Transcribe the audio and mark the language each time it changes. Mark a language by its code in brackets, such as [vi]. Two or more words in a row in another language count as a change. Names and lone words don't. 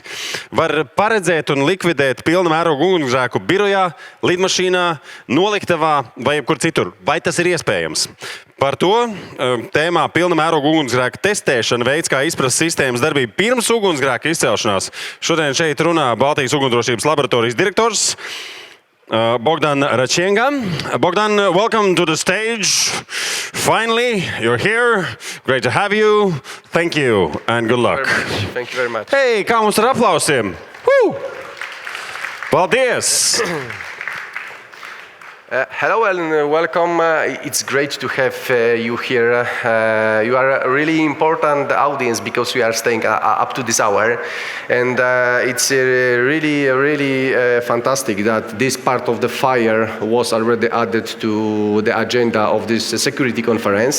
[lv] Var paredzēt un likvidēt pilna mēroga ugunsgrēku birojā, lidmašīnā, noliktavā vai jebkur citur. Vai tas ir iespējams? Par to tēmā pilna mēroga ugunsgrēka testēšana, veids, kā izprast sistēmas darbību pirms ugunsgrēka izcelšanās. Šodien šeit runā Baltijas ugunsdrošības laboratorijas direktors Bogdan Raciega. [en] Bogdan, welcome to the stage. Finally, you're here. Great to have you. Thank you and good luck. Thank you very much. [lv] Hey, kā mums ar aplausiem? Paldies! [en] Hello and welcome. It's great to have you here. You are a really important audience because we are staying up to this hour. And it's really fantastic that this part of the fire was already added to the agenda of this security conference.